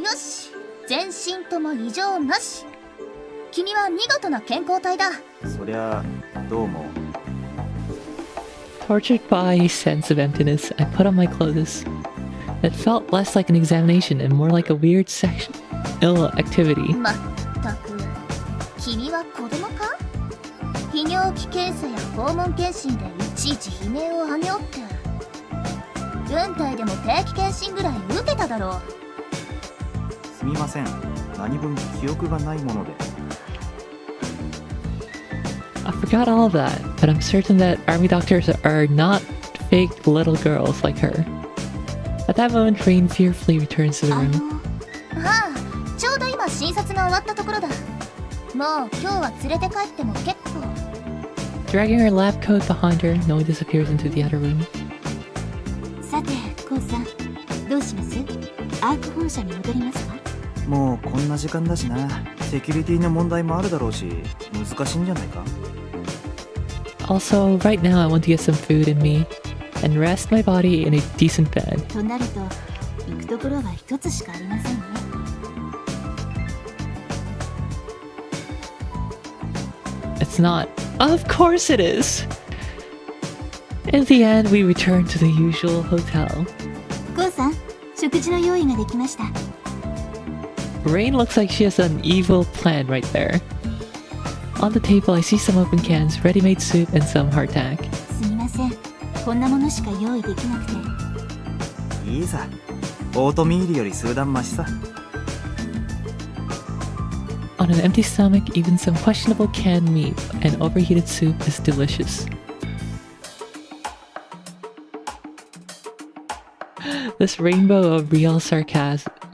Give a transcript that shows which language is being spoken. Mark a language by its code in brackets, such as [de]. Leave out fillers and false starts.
[ja] い。よし。全身とも異常なし。君は見事な健康体だ。そりゃどうも。 [en] Tortured by a sense of emptiness, I put on my clothes. It felt less like an examination and more like a weird sexual activity. [ja] まったく。君は子供か？泌尿器検査や肛門検診でいちいち悲鳴を上げおって。軍隊でも定期検診ぐらい受けただろう。すみません。何分記憶がないもので。 [en] I forgot all of that, but I'm certain that army doctors are not fake little girls like her. At that moment, Rain fearfully returns to the room. [ja] はあ、ちょうど今診察が終わったところだ。もう今日は連れて帰っても結構。 [en] Dragging her lab coat behind her, Noe disappears into the other room. [ja] さて、コウさん、どうします？アーク本社に戻りますか？もうこんな時間だしな。セキュリティの問題もあるだろうし、難しいんじゃないか。 [en] Also, right now I want to get some food in me and rest my body in a decent bed. [ja] となると、行くところは一つしかありませんね。 [en] It's not. Of course it is! In the end, we return to the usual hotel. [ja] コウさん、食事の用意ができました。 [en] Rain looks like she has an evil plan right there. On the table, I see some open cans, ready-made soup, and some hardtack. [ja] すみません。こんなものしか用意できなくて。いいさ。オートミールより数段マシさ。 [en] On an empty stomach, even some questionable canned meat and overheated soup is delicious. This rainbow of real sarcastic.